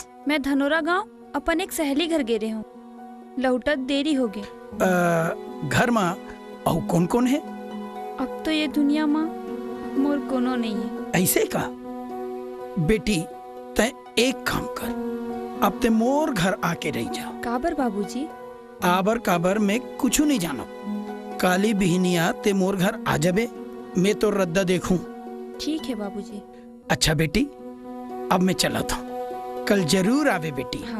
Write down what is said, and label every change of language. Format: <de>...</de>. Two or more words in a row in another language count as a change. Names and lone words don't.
<hne>मैं धनोरा गांव अपन एक सहेली घर गेरे हूँ, लौटत देरी हो गई। घर में और कौन कौन है? अब तो ये दुनिया में मोर कोनो नहीं है। ऐसे का बेटी, तय एक काम कर, अब ते मोर घर आके रह जा। काबर बाबूजी? आबर काबर मैं कुछ नहीं जानो। काली बिहनिया ते मोर घर आ जाबे, मैं तो रद्दा देखूं। ठीक है बाबूजी। अच्छा बेटी, अब मैं चला था, कल जरूर आवे बेटी। हाँ।</hne>